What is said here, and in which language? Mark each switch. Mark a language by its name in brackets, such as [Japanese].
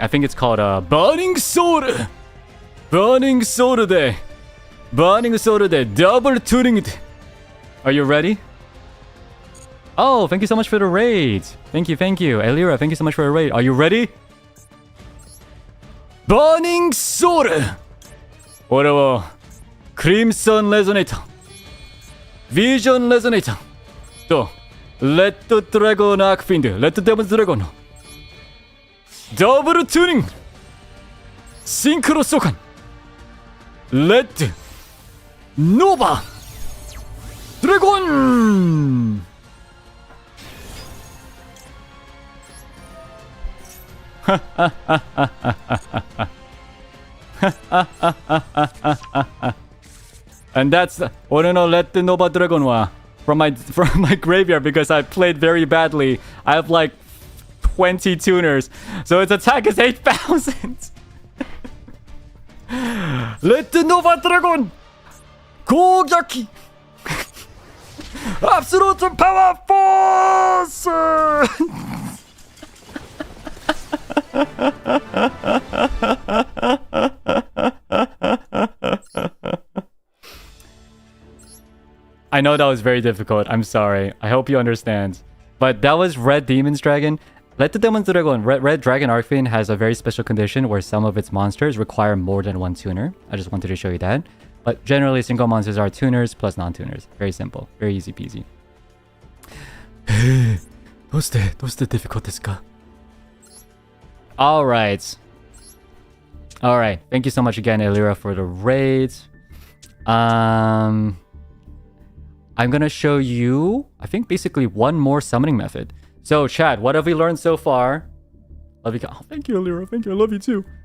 [English] I think it's called Burning Sword. Burning Sword de double tuning. Are you ready? Oh, thank you so much for the raid. Thank you. Elira, thank you so much for the raid. Are you ready? Burning Sword. [Japanese] 俺はクリムソンレゾネーター、ビジョンレゾネーターとレッドドラゴンアークフィンド、レッドデモンズドラゴンのダブルチューニングシンクロ召喚レッドノーバドラゴン [English] And that's [Japanese] 俺のレッドノーバドラゴンは [English] from my graveyard because I played very badly. I have like 20 tuners, so its attack is 8,000. Red Nova Dragon! 攻撃! Absolute Power Force! I know that was very difficult. I'm sorry. I hope you understand. But that was Red Demon's Dragon. Red Demon's Dragon, Red Dragon Archfiend has a very special condition where some of its monsters require more than 1 tuner. I just wanted to show you that. But generally, single monsters are tuners plus non-tuners. Very simple. Very easy peasy. [Japanese] どうしてdifficult ですか? [English] Alright. Thank you so much again, Elira, for the raid. I'm gonna show you, I think, basically one more summoning method. So, Chad, what have we learned so far? Love you. Oh, thank you, Alira. Thank you. I love you too.